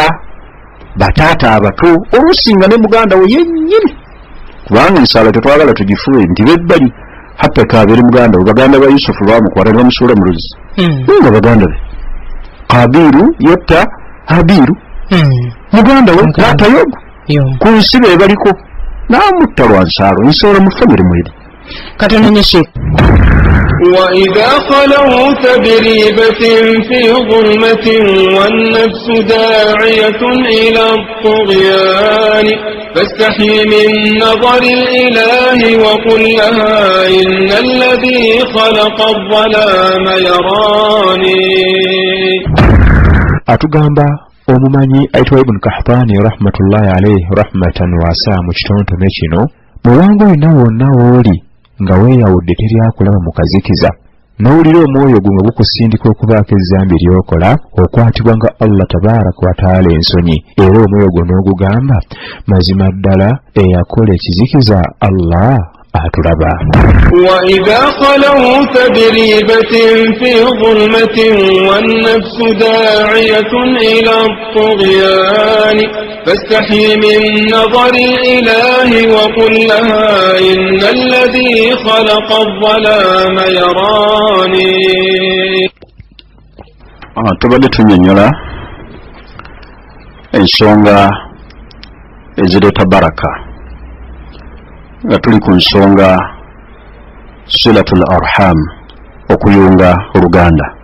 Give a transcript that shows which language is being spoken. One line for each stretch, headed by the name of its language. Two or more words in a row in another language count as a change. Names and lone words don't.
Ganda: bataata abato olusinga ne muganda we yennyini kubanga ensaalwa tetwagala tugifuwe nti bebbali hatta kabeere muganda we baganda ba Yusufu bamukwata ne bamusuula mu luzzi nga baganda be Kabiru yetta Habiru muganda we taata yogo ku nsi be baliko n'amutta lwa nsaalwa. ensaalwa mu famire mweri katonanyeshe.
Arabic: وإذا خلوت بريبة في ظلمة والنفس داعية إلى الطغيان فاستحي من نظر الإله وقل لها إن الذي خلق الظلام يراني.
Ganda: atugamba omumanyi ayitibwa Ibn Kahpani
Arabic: رحمة الله عليه
Ganda: rahmatan wasa mu kitontome kino muwango wonna wonna w'oli nga weeyawudde teryakulaba mu kazikiza n'owulira omwoyo gumwe gukusindika okubaako ezzambi ly'okola okwatibwa nga Allah
Arabic: تبارك وتعالى
Ganda: ensonyi era omwoyo gwo n'ogugamba mazima ddala eyakola ekizikiza Allah atulaba.
Arabic: وإذا خلوت بريبة في ظلمة والنفس داعية إلى الطغيان فاستحي من نظر الإله وقل لها إن الذي خلق الظلام يراني.
Ganda: tubadde tunyonnyola ensonga ezireeta baraka nga tuli ku nsonga
Arabic: صلة الأرحام
Ganda: okuyunga oluganda.